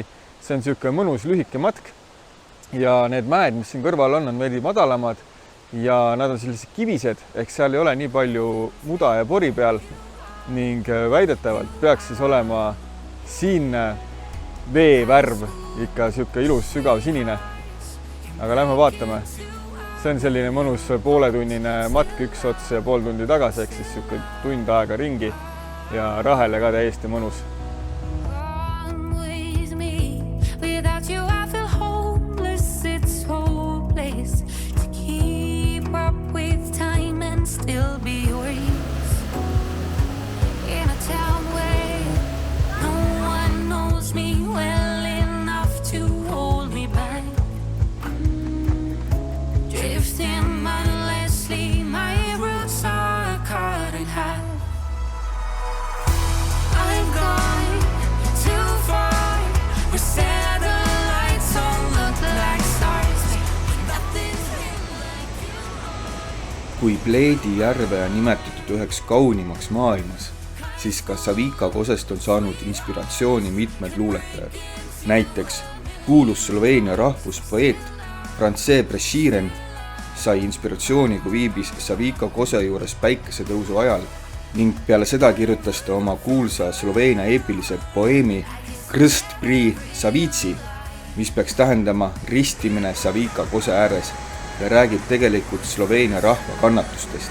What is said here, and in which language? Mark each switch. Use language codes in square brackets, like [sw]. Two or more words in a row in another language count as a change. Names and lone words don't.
[et] See on niisugune mõnus lühike matk ja need mäed, mis siin kõrval on veidi madalamad ja nad on sellised kivised, ehk seal ei ole nii palju muda ja pori peal ning väidetavalt peaks siis olema siinne veevärv ikka niisugune ilus sügav sinine. Aga lähme vaatame. See on selline mõnus pooletunnine matk üks ots ja pool tundi tagasi, ehk siis niisugune tund aega ringi ja rahele ka täiesti mõnus. [en] Come with me, without you I feel hopeless, it's hopeless to keep up with time and still be yours in a town where no one knows me well enough to hold me back. Drifting mindlessly, my roots are cut in half. I've gone too far, where satellites all look like stars, nothing's real like you. [et] Kui Pleedi järve on nimetatud üheks kaunimaks maailmas, siis ka Savika kosest on saanud inspiratsiooni mitmed luuletajad. Näiteks kuulus Sloveenia rahvuspoeet Franze Prešeren sai inspiratsiooni, kui viibis Savika kose juures päikesetõusu ajal ning peale seda kirjutas ta oma kuulsa Sloveenia eepilise poeemi Krst pri Savici, mis peaks tähendama ristimine Savika kose ääres ja räägib tegelikult Sloveenia rahva kannatustest.